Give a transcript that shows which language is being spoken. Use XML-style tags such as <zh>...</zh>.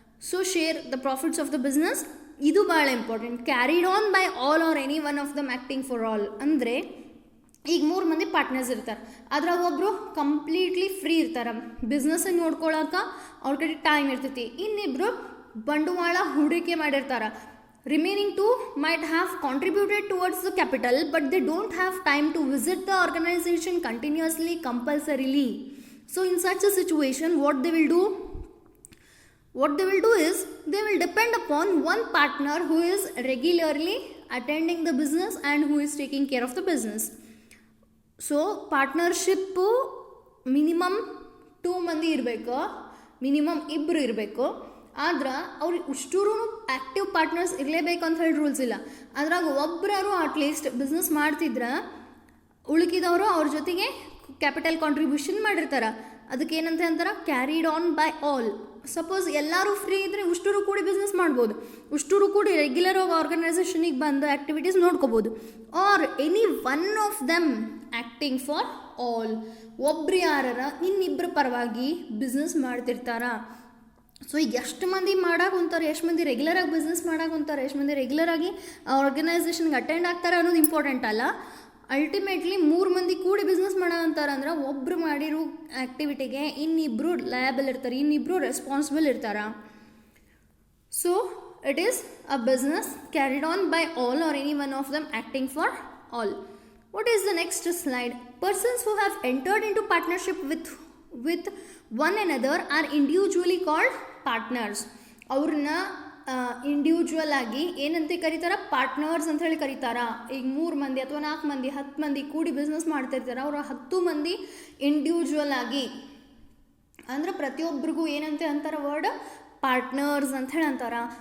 <en>so share the profits of the business,</en> <kn>ಇದು ಭಾಳ important.</kn> <en>Carried on by all or any one of them acting for all.</en> <kn>ಅಂದರೆ ಈಗ 3 ಮಂದಿ partners ಇರ್ತಾರೆ, ಅದ್ರಾಗ ಒಬ್ಬರು ಕಂಪ್ಲೀಟ್ಲಿ ಫ್ರೀ ಇರ್ತಾರೆ, ಬಿಸ್ನೆಸ್ಸನ್ನು ನೋಡ್ಕೊಳಕ್ಕೆ ಅವ್ರ ಕಡೆ ಟೈಮ್ ಇರ್ತೈತಿ. ಇನ್ನಿಬ್ಬರು ಬಂಡವಾಳ ಹೂಡಿಕೆ ಮಾಡಿರ್ತಾರೆ.</kn> <en>Remaining 2 might have contributed towards the capital, but they don't have time to visit the organization continuously, compulsorily. So in such a situation, what they will do? What they will do is, they will depend upon one partner who is regularly attending the business and who is taking care of the business. So partnership minimum 2</en> <kn>ಮಂದಿ ಇರಬೇಕು, minimum 2 ಇರಬೇಕು. ಆದ್ರೆ ಅವ್ರಿಗೆ ಇಷ್ಟೂರು active partners ಇರಲೇಬೇಕು ಅಂತ ಹೇಳಿ rules ಇಲ್ಲ. ಅದ್ರಾಗ ಒಬ್ಬರು ಅಟ್ಲೀಸ್ಟ್ ಬಿಸ್ನೆಸ್ ಮಾಡ್ತಿದ್ರೆ ಉಳುಕಿದವರು ಅವ್ರ ಜೊತೆಗೆ ಕ್ಯಾಪಿಟಲ್ ಕಾಂಟ್ರಿಬ್ಯೂಷನ್ ಮಾಡಿರ್ತಾರೆ. ಅದಕ್ಕೆ ಏನಂತ ಅಂತಾರೆ,</kn> <en>Carried on by all.</en> <kn>Suppose ಎಲ್ಲರೂ ಫ್ರೀ ಇದ್ದರೆ ಉಷ್ಟರು ಕೂಡಿ ಬಿಸ್ನೆಸ್ ಮಾಡ್ಬೋದು, ಉಷ್ಟರು ಕೂಡಿ ರೆಗ್ಯುಲರ್ ಆಗಿ ಆರ್ಗನೈಸೇಷನಿಗೆ ಬಂದು ಆ್ಯಕ್ಟಿವಿಟೀಸ್ ನೋಡ್ಕೋಬೋದು.</kn> <en>or any one of them acting for all,</en> <kn>ಒಬ್ರು ಯಾರ ಇನ್ನಿಬ್ಬರ ಪರವಾಗಿ ಬಿಸ್ನೆಸ್ ಮಾಡ್ತಿರ್ತಾರ. ಸೊ ಈಗ ಎಷ್ಟು ಮಂದಿ ಮಾಡಾಕೊಂತಾರೆ, ಎಷ್ಟು ಮಂದಿ ರೆಗ್ಯುಲರಾಗಿ ಬಿಸ್ನೆಸ್ ಮಾಡಾಕೊಂತಾರೆ, ಎಷ್ಟು ಮಂದಿ ರೆಗ್ಯುಲರಾಗಿ ಆರ್ಗನೈಸೇಷನ್ಗೆ ಅಟೆಂಡ್ ಆಗ್ತಾರೆ ಅನ್ನೋದು ಇಂಪಾರ್ಟೆಂಟ್ ಅಲ್ಲ. ಅಲ್ಟಿಮೇಟ್ಲಿ 3 ಮಂದಿ ಕೂಡಿ ಬಿಸ್ನೆಸ್ ಮಾಡಂತಾರೆ ಅಂದ್ರೆ ಒಬ್ಬರು ಮಾಡಿರೋ ಆ್ಯಕ್ಟಿವಿಟಿಗೆ ಇನ್ನಿಬ್ಬರು ಲಯಬಲ್ ಇರ್ತಾರೆ, ಇನ್ನಿಬ್ಬರು ರೆಸ್ಪಾನ್ಸಿಬಲ್ ಇರ್ತಾರೆ.</kn> <en>So it is a business carried on by all or any one of them acting for all. What is the next slide? Persons who have entered into partnership with one another are individually called partners.</en> <kn>ಅವ್ರನ್ನ individual ಆಗಿ ಏನಂತ ಕರೀತಾರ, partners ಅಂತ ಹೇಳಿ ಕರೀತಾರ. ಈಗ 3 ಮಂದಿ ಅಥವಾ 4 ಮಂದಿ 10 ಮಂದಿ ಕೂಡಿ ಬಿಸ್ನೆಸ್ ಮಾಡ್ತಿರ್ತಾರೆ, ಅವರು 10 ಮಂದಿ ಇಂಡಿವಿಜುವಲ್ ಆಗಿ ಅಂದ್ರೆ ಪ್ರತಿಯೊಬ್ಬರಿಗೂ ಏನಂತ ಅಂತಾರ, ವರ್ಡ್ ಪಾರ್ಟ್ನರ್ಸ್ ಅಂತ ಹೇಳಿ ಅಂತಾರ.</kn>